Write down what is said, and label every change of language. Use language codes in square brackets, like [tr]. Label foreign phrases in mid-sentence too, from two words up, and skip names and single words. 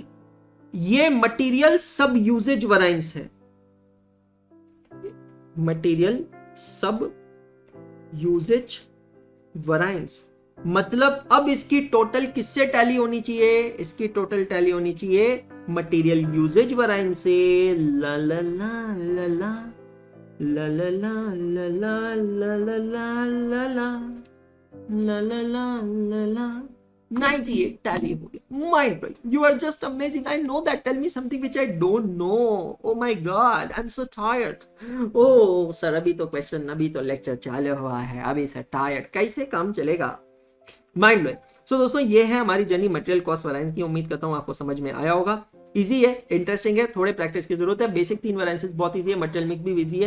[en] ये material sub usages variance है, material sub usages variance. [hi] मतलब अब इसकी टोटल किससे टैली होनी चाहिए? इसकी टोटल टैली होनी चाहिए [en] material usages variance [hi] से। ला ला ला ला ला ला ला ला ला ला ला ला ला ला ला ला 98 टैली हो गया। [en] Mind blowing, you are just amazing. I know that, tell me something which I don't know. Oh my God, I am so tired. [hi] ओ सर, अभी तो क्वेश्चन, अभी तो लेक्चर चालू हुआ है, अभी से टायर्ड, कैसे काम चलेगा? [en] Mind blowing. [hi] सो दोस्तों, ये है हमारी जर्नी [en] material cost variance [hi] की। उम्मीद करता हूं आपको समझ में आया होगा। इजी है, इंटरेस्टिंग है, थोड़े प्रैक्टिस की जरूरत है। [en] basic 3 variances [hi] बहुत इजी है, [en] material mix [hi] भी इजी है।